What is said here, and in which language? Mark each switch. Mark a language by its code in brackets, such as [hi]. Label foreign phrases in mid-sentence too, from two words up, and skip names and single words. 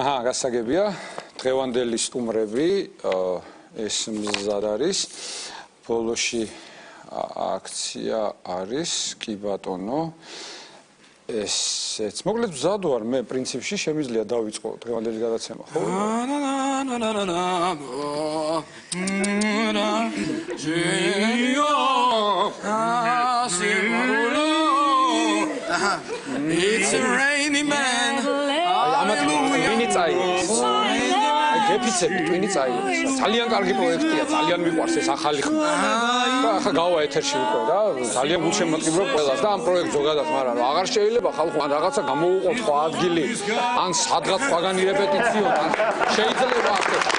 [ka] გასაგებია, დღევანდელი სტუმრები ეს მზად არის, ბოლოში აქცია არის, კი ბატონო, ესეც. მოკლედ მზად ვარ, მე პრინციპში შემიძლია დავიწყო დღევანდელი გადაცემა, ხო? [en] It's a rainy man. [ka] Twini წაიღეს. გეფიცები twini წაიღეს. ძალიან კარგი პროექტია, ძალიან მიყვარს ეს ახალი ხმა. ახლა გავა ეთერში უკვე რა, ძალიან გულშემატკივრობ ყველას და ამ პროექტს ზოგადად, მაგრამ აღარ შეიძლება ხალხო ან რაღაცა გამოუყოთ ხო ადგილი, ან სადღაც სხვაგანი რეპეტიციო, ან შეიძლება ასე.